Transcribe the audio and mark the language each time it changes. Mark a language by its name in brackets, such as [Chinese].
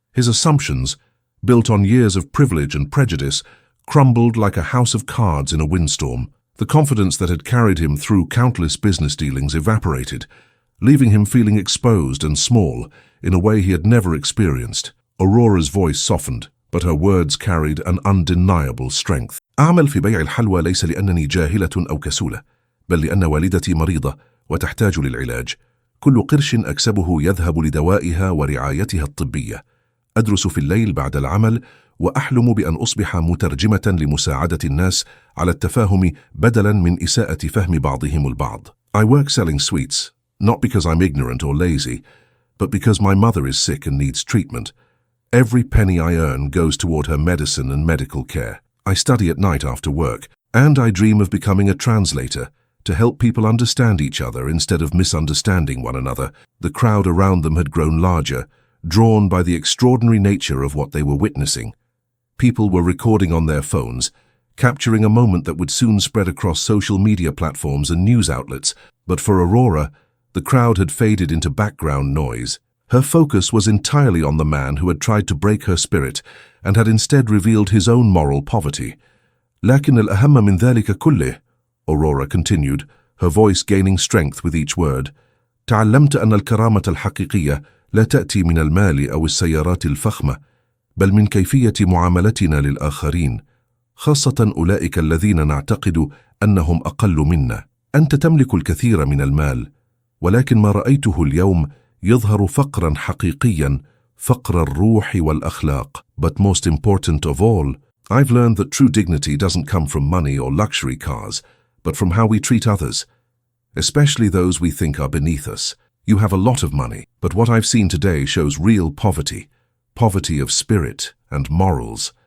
[English] His assumptions, built on years of privilege and prejudice, crumbled like a house of cards in a windstorm. The confidence that had carried him through countless business dealings evaporated, leaving him feeling exposed and small in a way he had never experienced. Aurora's voice softened, but her words carried an undeniable strength. [Arabic] أعمل في بيع الحلوى ليس لأنني جاهلة أو كسولة، بل لأن والدتي مريضة وتحتاج للعلاج. كل قرش أكسبه يذهب لدوائها ورعايتها الطبية. أدرس في الليل بعد العمل وأحلم بأن أصبح مترجمة لمساعدة الناس على التفاهم بدلاً من إساءة فهم بعضهم البعض. [English] I work selling sweets, not because I'm ignorant or lazy, but because my mother is sick and needs treatment. Every penny I earn goes toward her medicine and medical care. I study at night after work, and I dream of becoming a translator to help people understand each other instead of misunderstanding one another. The crowd around them had grown larger, drawn by the extraordinary nature of what they were witnessing. People were recording on their phones, capturing a moment that would soon spread across social media platforms and news outlets. But for Aurora, the crowd had faded into background noise. Her focus was entirely on the man who had tried to break her spirit and had instead revealed his own moral poverty. [Arabic] لكن الأهم من ذلك كله, [English] Aurora continued, her voice gaining strength with each word. [Arabic] تعلمت أن الكرامة الحقيقية لا تأتي من المال أو السيارات الفخمة، بل من كيفية معاملتنا للآخرين، خاصة أولئك الذين نعتقد أنهم أقل منا. أنت تملك الكثير من المال، ولكن ما رأيته اليوم يظهر فقراً حقيقياً، فقر الروح والأخلاق. [English] But most important of all, I've learned that true dignity doesn't come from money or luxury cars, but from how we treat others, especially those we think are beneath us. You have a lot of money, but what I've seen today shows real poverty, poverty of spirit and morals.